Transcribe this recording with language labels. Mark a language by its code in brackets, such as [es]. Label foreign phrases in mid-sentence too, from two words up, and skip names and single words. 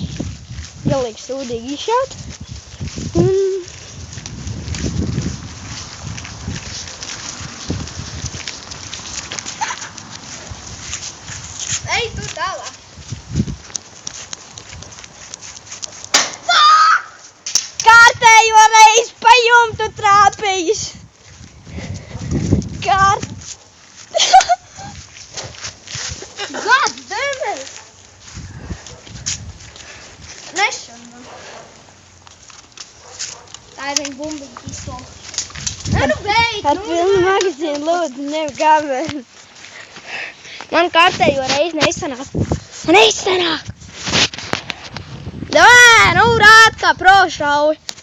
[lv] Galīgi sūdīgi izšaut. Ej, tu tālāk. Kārtējo reizi pa jumtu trāpījis. [en] God damn it! [lv] Nešana. Tā ir viņa bumbiņa pistola. Nu beidz! Ar filmu magazīnu lūdzu, ņem kameru. Man kārtējo reizi neizsanāk. Neizsanāk! Davai, nu rād kā pro šauj.